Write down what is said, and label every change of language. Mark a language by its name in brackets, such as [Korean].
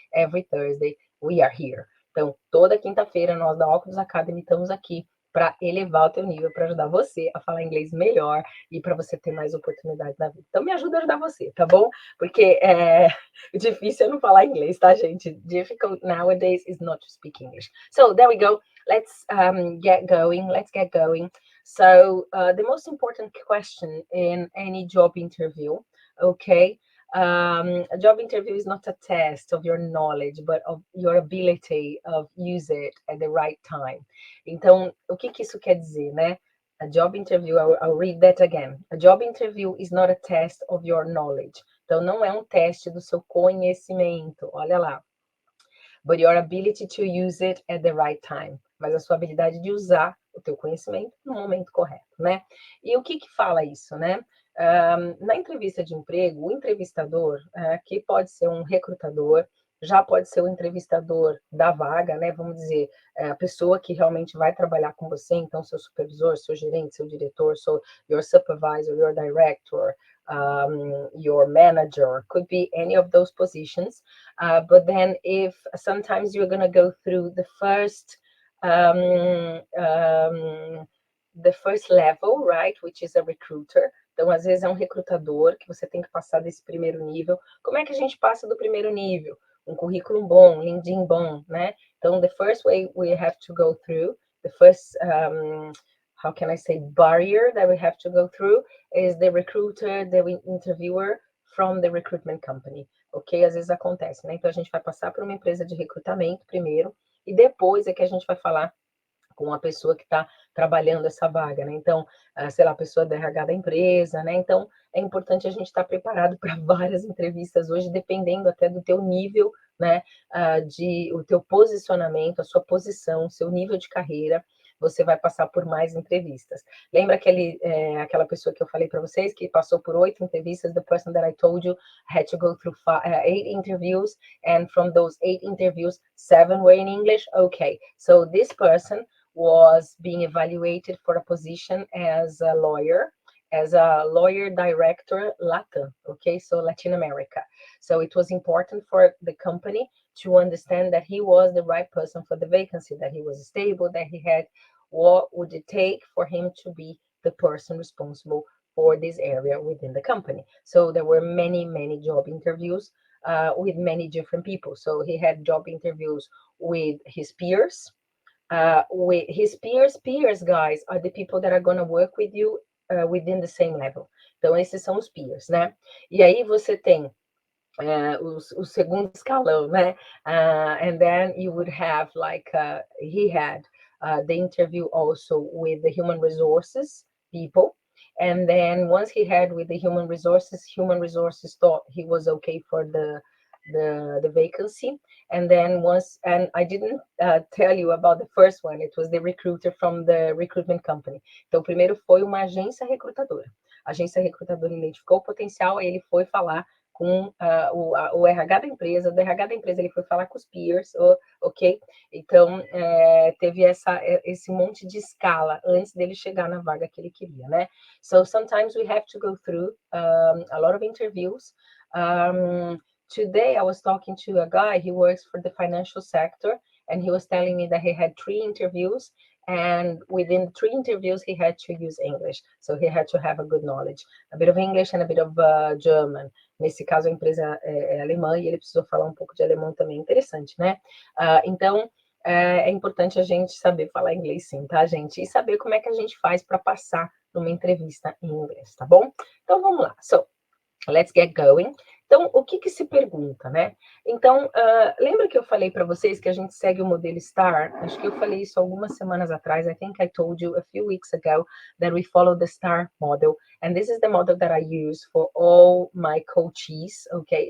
[English] Every Thursday, we are here. [Portuguese] Então, toda quinta-feira, nós da Óculos Academy estamos aqui para elevar o teu nível, para ajudar você a falar inglês melhor e para você ter mais oportunidades na vida. Então, me ajuda a ajudar você, tá bom? Porque difícil é não falar inglês, tá, gente? [English] Difficult nowadays is not to speak English. So, there we go. Let's get going. Let's get going. So, the most important question in any job interview, okay? A job interview is not a test of your knowledge, but of your ability of use it at the right time. [Portuguese] Então, o que isso quer dizer, né? [English] A job interview, I'll read that again. A job interview is not a test of your knowledge. [Portuguese] Então, não é um teste do seu conhecimento, olha lá. [English] But your ability to use it at the right time. [Portuguese] Mas a sua habilidade de usar o teu conhecimento no momento correto, né? E o que fala isso, né? Na entrevista de emprego, o entrevistador, que pode ser um recrutador, já pode ser o entrevistador da vaga, né? Vamos dizer, a pessoa que realmente vai trabalhar com você, então seu supervisor, seu gerente, seu diretor, [English] your supervisor, your director, your manager, could be any of those positions. But then if sometimes you're going to go through the first level, right, which is a recruiter. [Portuguese] Então, às vezes é um recrutador que você tem que passar desse primeiro nível. Como é que a gente passa do primeiro nível? Um currículo bom, LinkedIn bom, né? [English] Então, the first way we have to go through, the first, how can I say, barrier that we have to go through is the recruiter, the interviewer from the recruitment company, ok? [Portuguese] Às vezes acontece, né? Então, a gente vai passar por uma empresa de recrutamento primeiro e depois é que a gente vai falar com a pessoa que está trabalhando essa vaga, né? Então, sei lá, a pessoa da RH da empresa, né? Então, é importante a gente estar preparado para várias entrevistas hoje, dependendo até do teu nível, né? O teu posicionamento, a sua posição, seu nível de carreira, você vai passar por mais entrevistas. Lembra aquela pessoa que eu falei para vocês, que passou por 8 entrevistas? [English] The person that I told you had to go through 8 interviews, and from those 8 interviews, 7 were in English? Okay, so this person was being evaluated for a position as a lawyer director Latin, okay, so Latin America. So it was important for the company to understand that he was the right person for the vacancy, that he was stable, that he had what would it take for him to be the person responsible for this area within the company. So there were many, many job interviews with many different people. So he had job interviews with his peers, peers, guys, are the people that are going to work with you within the same level. [Portuguese] Então, esses são os peers, né? E aí você tem o segundo escalão, né? [English] And then you would have, like, he had the interview also with the human resources people. And then once he had with the human resources thought he was okay for the vacancy. And then and I didn't tell you about the first one, it was the recruiter from the recruitment company. [Portuguese] Então, primeiro foi uma agência recrutadora. A agência recrutadora identificou o potencial, aí ele foi falar com o RH da empresa, do RH da empresa ele foi falar com os peers, ok? Então, teve esse monte de escala antes dele chegar na vaga que ele queria, né? [English] So, sometimes we have to go through a lot of interviews. Today, I was talking to a guy, he works for the financial sector, and he was telling me that he had 3 interviews, and within 3 interviews, he had to use English. So he had to have a good knowledge, a bit of English and a bit of German. [Portuguese] Nesse caso, a empresa é alemã e ele precisou falar um pouco de alemão também. Interessante, né? Então, é importante a gente saber falar inglês sim, tá, gente? E saber como é que a gente faz para passar numa entrevista em inglês, tá bom? Então, vamos lá. [English] So, let's get going. [Portuguese] Então, o que se pergunta, né? Então, lembra que eu falei para vocês que a gente segue o modelo STAR? Acho que eu falei isso algumas semanas atrás. [English] I think I told you a few weeks ago that we follow the STAR model. And this is the model that I use for all my coachees, okay?